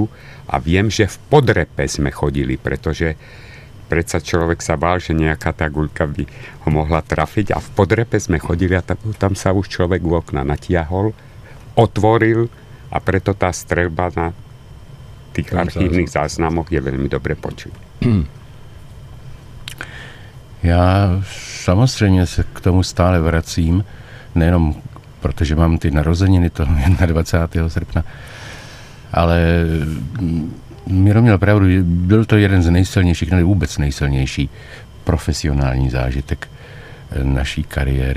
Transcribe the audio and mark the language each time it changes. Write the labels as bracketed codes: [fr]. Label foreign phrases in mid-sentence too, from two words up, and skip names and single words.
[sk] A viem, že v podrepe sme chodili, pretože predsa človek sa bál, že nejaká tá guľka by ho mohla trafiť. A v podrepe sme chodili a tam sa už človek u okna natiahol, otvoril a preto tá streľba na tých archívnych záznamoch je veľmi dobre počuť. [cs] Já samozřejmě se k tomu stále vracím, nejenom protože mám ty narozeniny toho 21. srpna, ale Miro měl pravdu, byl to jeden z nejsilnějších, ne vůbec nejsilnější profesionální zážitek naší kariéry.